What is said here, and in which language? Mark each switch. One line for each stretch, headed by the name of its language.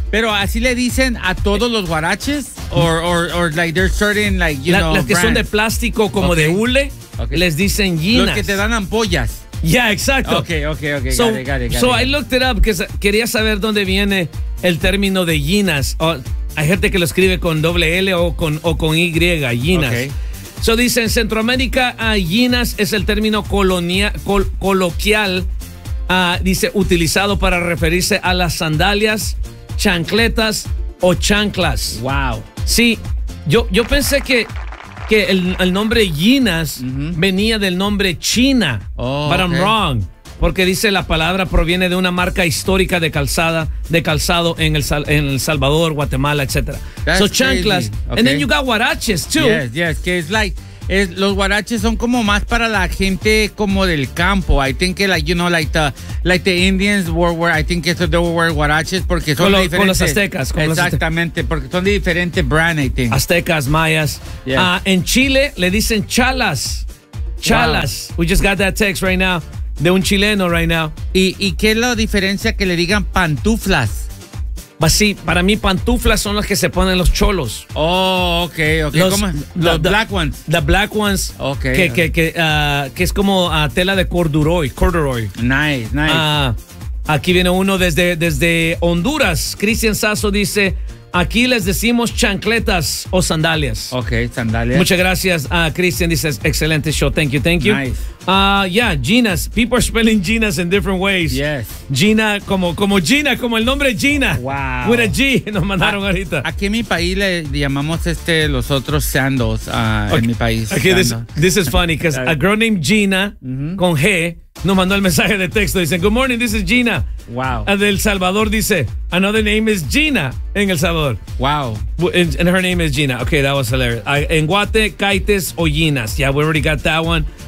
Spanish: Pero así le dicen a todos los huaraches?
English: Or like there's certain like, you know,
Spanish: las que
English: brands.
Spanish: Son de plástico como okay. de hule,
English: okay.
Spanish: les dicen llinas. Los que te dan ampollas.
English: Yeah, exacto. Okay. So, got it.
Spanish: I looked it up because quería saber dónde viene el término de llinas. Hay gente que lo escribe con doble L o con Y, llinas.
English: Okay.
Spanish: So dice, en Centroamérica, llinas es el término coloquial, dice, utilizado para referirse a las sandalias, chancletas o chanclas.
English: Wow.
Spanish: Sí, yo pensé que el nombre llinas uh-huh. venía del nombre china, oh,
English: but okay. I'm wrong.
Spanish: Porque dice la palabra proviene de una marca histórica de calzado en el Salvador, Guatemala, etcétera.
English: So chanclas, okay. And then you got huaraches too.
Spanish: Yes, que es like es, los huaraches son como más para la gente como del campo.
English: I think like you know like the Indians were I think it's they were huaraches porque son
Spanish: con de diferentes. Con los aztecas, con exactamente, los porque son de diferente brand, I think. Aztecas, mayas.
English: Yes.
Spanish: En Chile le dicen chalas.
English: Wow. We just got that text right now.
Spanish: De un chileno right now. ¿Y qué es la diferencia que le digan pantuflas? Pues sí, para mí pantuflas son las que se ponen los cholos.
English: Oh, ok. ¿Cómo? The black ones. Ok.
Spanish: Que es como tela de corduroy.
English: Nice.
Spanish: Aquí viene uno desde Honduras. Cristian Sasso dice, aquí les decimos chancletas o sandalias.
English: Ok, sandalias.
Spanish: Muchas gracias, Cristian. Dices, excelente show. Thank you.
English: Nice. Yeah, Ginas. People are spelling Ginas in different ways. Yes.
Spanish: Gina, como Gina, como el nombre Gina.
English: Wow.
Spanish: With a G, nos mandaron ahorita. Aquí en mi país le llamamos los otros sandals okay. en mi país.
English: Okay, this is funny, because a girl named Gina, mm-hmm.
Spanish: con G, nos mandó el mensaje de texto.
English: Dicen, good morning, this is Gina. Wow. De El Salvador dice, another name is Gina en El Salvador. Wow. And her name is Gina. Okay, that was hilarious. En Guate, caites o Ginas. Yeah, we already got that one.